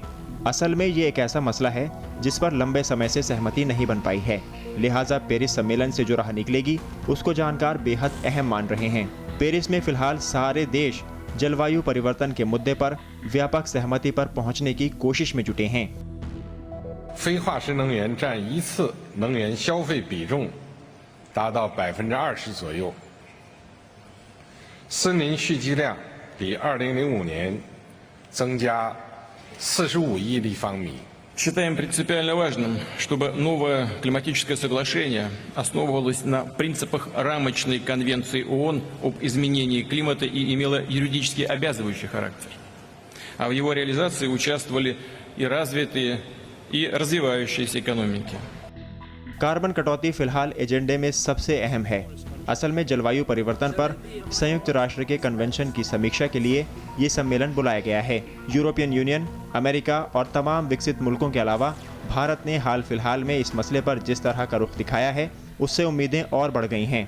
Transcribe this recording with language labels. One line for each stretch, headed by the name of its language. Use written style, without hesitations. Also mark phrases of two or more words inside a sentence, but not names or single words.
Hindi: असल में ये एक ऐसा मसला है जिस पर लंबे समय से सहमति नहीं बन पाई है। लिहाजा पेरिस सम्मेलन से जो राह निकलेगी उसको जानकार बेहद अहम मान रहे हैं। पेरिस में फिलहाल सारे देश जलवायु परिवर्तन के मुद्दे पर व्यापक सहमति पर पहुंचने की कोशिश में जुटे हैं।
Chinese: 非化石能源占一次能源消费比重达到20%左右，森林蓄积量比2005年增加45亿立方米。
Russian: Считаем принципиально важным, чтобы новое климатическое соглашение основывалось на принципах рамочной конвенции ООН об изменении климата и имело юридически обязывающий характер. А в его реализации участвовали и развитые, и развивающиеся экономики.
Hindi: कार्बन कटौती फिलहाल एजेंडे में सबसे अहम है। असल में जलवायु परिवर्तन पर संयुक्त राष्ट्र के कन्वेंशन की समीक्षा के लिए ये सम्मेलन बुलाया गया है। यूरोपियन यूनियन, अमेरिका और तमाम विकसित मुल्कों के अलावा भारत ने हाल फिलहाल में इस मसले पर जिस तरह का रुख दिखाया है उससे उम्मीदें और बढ़ गई हैं।